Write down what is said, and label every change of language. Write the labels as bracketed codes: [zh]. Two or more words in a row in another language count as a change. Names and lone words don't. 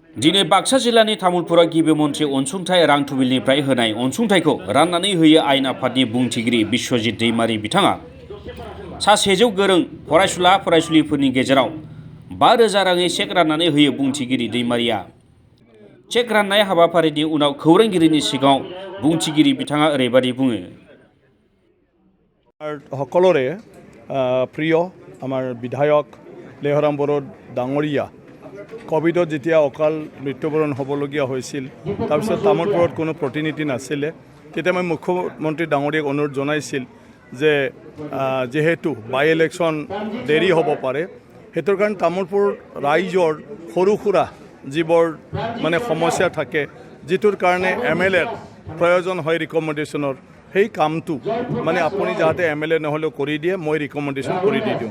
[brx] दिनै बाक्सा जिल्लानि तामुलपुरा गिबि मन्थ्रि अनसुंथाइ रां थुबिलनिफ्राय होनाय अनसुंथाइखौ राननानै होयो आयेन आफादनि बुंथिगिरि बिश्वजित दैमारि बिथाङा सा 100 गोरों फरायसुला फरायसुलिफोरनि गेजेराव 5,000 राङै चेक राननानै होयो बुंथिगिरि दैमारिया। चेक राननाय हाबाफारिनि उनाव खौरांगिरिनि सिगाङाव बुंथिगिरि बिथाङा ओरैबायदि बुङो। [as] সকলোৰে প্ৰিয় আমাৰ বিধায়ক লেহৰাম বড়ো ডাঙৰীয়া কোভিডত যেতিয়া অকাল মৃত্যুবৰণ হ'বলগীয়া হৈছিল, তাৰপিছত তামোলপুৰত কোনো প্ৰতিনিধি নাছিলে, তেতিয়া মই মুখ্যমন্ত্ৰী ডাঙৰীয়াক অনুৰোধ জনাইছিল যে যেহেতু [en] by election [as] দেৰি হ'ব পাৰে, সেইটোৰ কাৰণে তামোলপুৰ ৰাইজৰ সৰু সুৰা যিবোৰ মানে সমস্যা থাকে, যিটোৰ কাৰণে MLAৰ প্ৰয়োজন হয় ৰিকমেণ্ডেশ্যনৰ, সেই কামটো মানে আপুনি যাতে MLA নহ'লেও কৰি দিয়ে, মই ৰিকমেণ্ডেশ্যন কৰি দি দিওঁ।